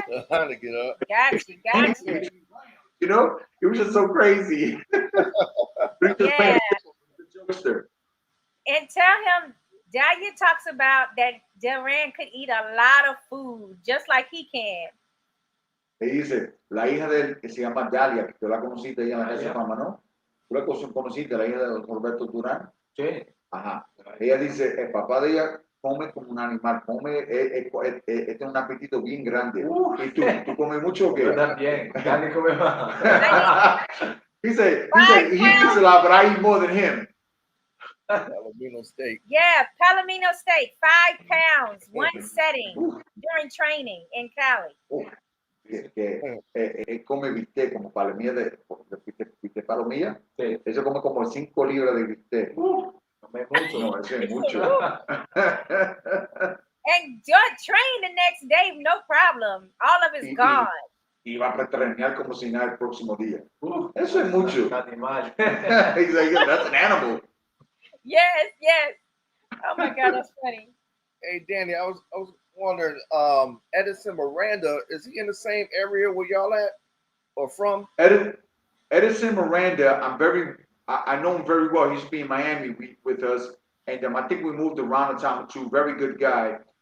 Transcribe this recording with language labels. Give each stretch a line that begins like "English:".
English: Heineken, Gotcha. It was just so crazy. Yeah. And tell him, Dalia talks about that Duran could eat a lot of food, just like he can.
Spanish: Le dice, la hija de él, que se llama Dalia, que tú la conociste, ella en esa fama, ¿no? ¿Tú la conociste, la hija de Roberto Duran? Sí. Ajá. Ella dice, el papá de ella come como un animal, este es un apetito bien grande. ¿Y tú comes mucho o qué? Yo también, Dani come más.
English: He said, he eats a lot, but I eat more than him. Palomino steak. Yeah, Palomino steak, 5 pounds, one setting during training in Cali.
Spanish: Que come bistec como palomilla de bistec palomilla. Sí. Eso come como 5 libras de bistec. Come mucho. No, eso es mucho.
English: And train the next day, no problem. All of it's gone.
Spanish: Y va a entrenar como si nada el próximo día. Eso es mucho. Animal.
English: He's like, yeah, that's an animal. Yes. Oh my God, that's funny. Hey, Danny, I was wondering, Edison Miranda, is he in the same area where y'all at or from? Edison Miranda, I know him very well. He used to be in Miami with us, and I think we moved around a time or two. Very good guy.